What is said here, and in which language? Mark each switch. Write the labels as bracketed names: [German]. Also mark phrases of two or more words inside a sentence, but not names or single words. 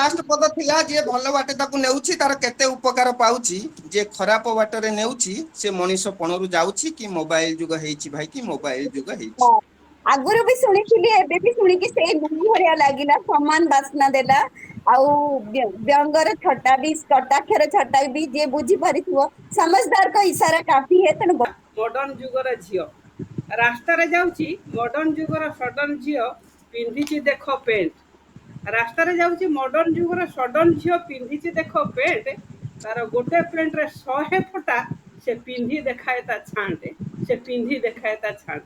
[Odia] ଲାଷ୍ଟ ପଦ ଥିଲା ଯିଏ ଭଲ ବାଟେ ତାକୁ ନେଉଛି ତାର କେତେ ଉପକାର ପାଉଛି, ଯିଏ ଖରାପ ବାଟରେ ନେଉଛି ସେ ମଣିଷ ପଣରୁ ଯାଉଛି କି ମୋବାଇଲ ଯୁଗ ହେଇଛି ଭାଇ କି ମୋବାଇଲ ଯୁଗ ହେଇଛି। ଆଗରୁ ବି ଶୁଣିଥିଲି ଏବେ ବି ଶୁଣିକି ସେଇ ଲୁଣି ଭଳିଆ ଲାଗିଲା, ସମାନ ବାସ୍ନା ଦେଲା। ଆଉ ବ୍ୟଙ୍ଗର ଛଟା ବି କଟାକ୍ଷର ଛଟା ବି ଯିଏ ବୁଝି ପାରିଥିବ [Hindi] समझदार का इशारा काफी है। [Odia] तेणु ମଡର୍ଣ୍ଣ ଯୁଗର ଝିଅ ରାସ୍ତାରେ ଯାଉଛି, ମଡର୍ଣ୍ଣ ଯୁଗର ସଡନ ଝିଅ ପିନ୍ଧିଛି ଦେଖ ପେଣ୍ଟ। ରାସ୍ତାରେ ଯାଉଛି ମଡର୍ଣ୍ଣ ଯୁଗର ସଡନ ଝିଅ ପିନ୍ଧିଛି ଦେଖ ପେଣ୍ଟ। ତାର ଗୋଟେ ପେଣ୍ଟରେ 100 ଫଟା, ସେ ପିନ୍ଧି ଦେଖାଏ ତା ଛାଣ୍ଟେ, ସେ ପିନ୍ଧି ଦେଖାଏ ତା ଛାଣ୍ଟେ।